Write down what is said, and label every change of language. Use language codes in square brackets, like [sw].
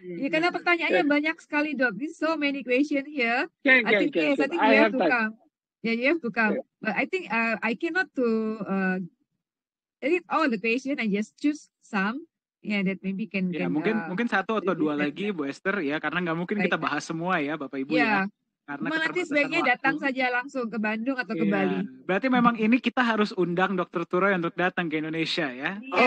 [id] Ya, karena pertanyaannya banyak sekali dok. [en] There's so many questions here. I think you have to come. Yeah, you have to come. But I think I cannot to edit all the question. I just choose some. Yeah, that maybe can. [id] Ya, mungkin satu atau dua lagi Bu Esther ya, karena nggak mungkin kita bahas semua ya Bapak Ibu ya. Karena nanti sebaiknya datang saja langsung ke Bandung atau ke Bali. Berarti memang ini kita harus undang Dr. Turai untuk datang ke Indonesia ya.